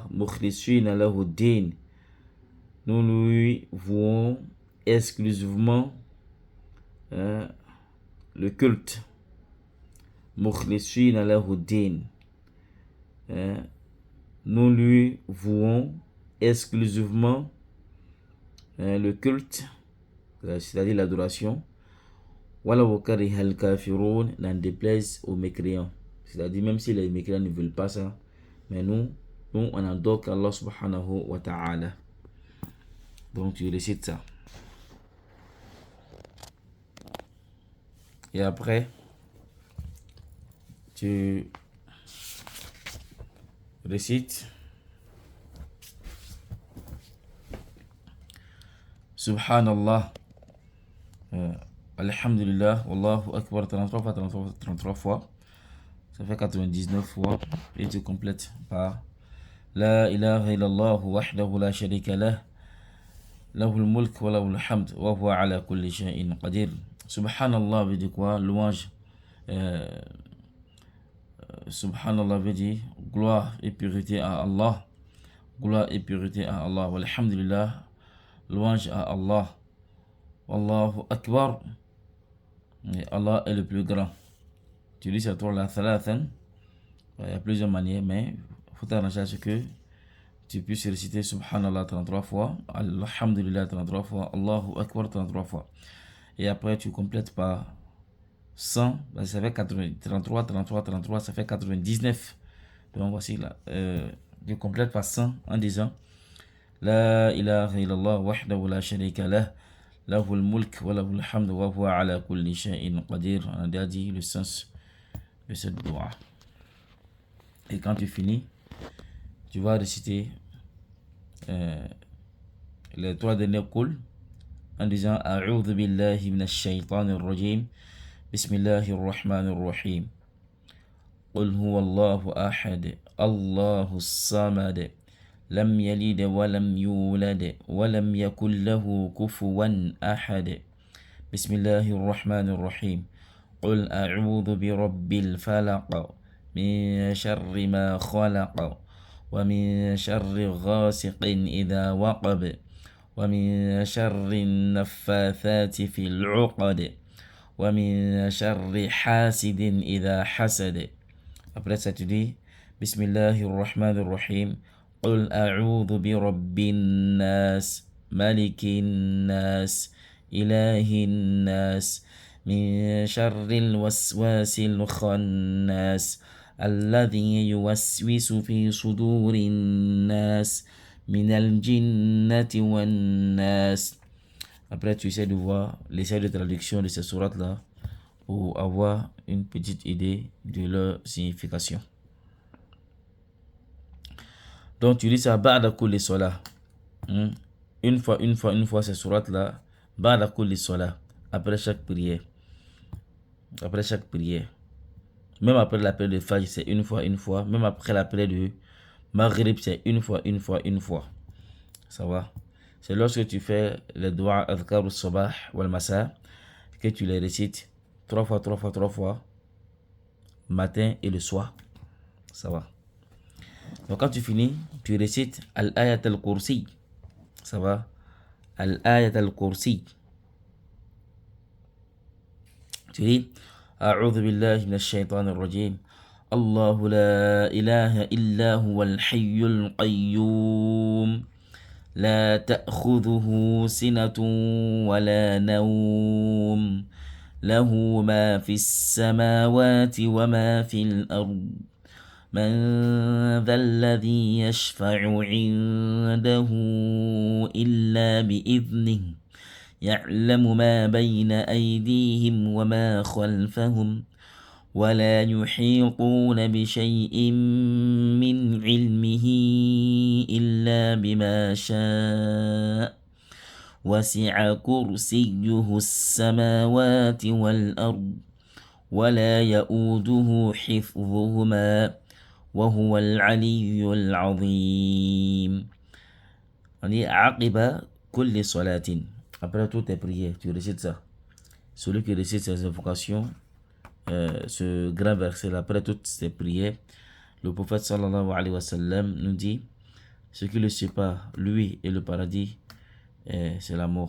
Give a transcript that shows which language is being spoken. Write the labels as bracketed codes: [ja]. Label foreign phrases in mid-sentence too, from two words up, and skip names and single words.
[ar] مخلصين له الدين, [fr] nous lui vouons exclusivement le culte. [ar] مخلصين له الدين, [fr] nous lui vouons exclusivement le culte, c'est-à-dire l'adoration. [ar] ولو كره الكافرون, [fr] n'en déplaise aux mécréants. C'est-à-dire même si les mécréants ne veulent pas ça, mais nous on adore Allah [ar] سبحانه وتعالى. [fr] Donc tu récites ça. Et après, tu récites [ar] سبحان الله، الحمد لله، والله أكبر [fr] 33 fois. Ça fait 99 fois. Et tu complètes par [ar] لا إله إلا الله وحده لا شريك له، له الملك وله الحمد وهو على كل شيء قدير. [fr] Subhanallah veut dire quoi? Louange. Subhanallah veut dire gloire et pureté à Allah. Gloire et pureté à Allah. Walhamdulillah, louange à Allah. [ar] والله أكبر, [fr] et Allah est le plus grand. Tu dis ça toi la thalathan. Il y a plusieurs manières, mais il faut t'arranger à ce que tu puisses réciter Subhanallah 33 fois, Alhamdulillah 33 fois, [ar] الله أكبر [fr] 33 fois. Et après tu complètes par 100, ça fait 33, ça fait 99. Donc voici là, je complète par 100 en disant [ar] لا إله إلا الله وحده لا شريك له، له الملك وله الحمد وهو على كل شيء قدير. [fr] On a déjà dit le sens de cette dua. Et quand tu finis, tu vas réciter les 3 derniers coups en disant [ar] أعوذ بالله من الشيطان الرجيم، بسم الله الرحمن الرحيم، قل هو الله أحد، الله الصمد، لم يلد ولم يولد ولم يكن له كفوا أحد. بسم الله الرحمن الرحيم، قل أعوذ برب الفلق، من شر ما خلق، ومن شر غاسق إذا وقب، ومن شر النفاثات في العقد، ومن شر حاسد إذا حسد. [fr] Après ça tu dis [ar] بسم الله الرحمن الرحيم، قل أعوذ برب الناس، ملك الناس، إله الناس، من شر الوسواس الخناس، الذي يوسوس في صدور الناس، من الجنة والناس. [fr] Après tu essaies de voir l'essai de traduction de ces sourates là pour avoir une petite idée de leur signification. Donc tu dis ça [ar] بعد كل صلاة. [fr] Une fois ces sourates là, [ar] بعد كل صلاة, [fr] après chaque prière. Après chaque prière. Même après la prière de Fajr, c'est une fois. Même après la prière de Maghrib, c'est une fois. Ça va? C'est lorsque tu fais les doigts [ar] أذكار الصباح والمساء [fr] que tu les récites 3 fois, matin et le soir. Ça va? Donc quand tu finis, tu récites [ar] آية الكرسي. [fr] Ça va? [ar] آية الكرسي. [fr] Tu dis [ar] أعوذ بالله من الشيطان الرجيم، الله لا إله إلا هو الحي القيوم, لا تأخذه سنة ولا نوم, له ما في السماوات و ما في الأرض, من ذا الذي يشفع عنده إلا بإذنه, يعلم ما بين أيديهم وما خلفهم, ولا يحيطون بشيء من علمه إلا بما شاء, وسع كرسيه السماوات والأرض ولا يؤوده حفظهما وهو العلي العظيم. [fr] On dit [ar] عقب كل صلاة. [fr] Après toutes tes prières, tu récites ça. Celui qui récite ces invocations, ce grand verset après toutes ces prières, le prophète [ar] صلى الله عليه وسلم [fr] nous dit ce qui le sépare, lui et le paradis, c'est la mort.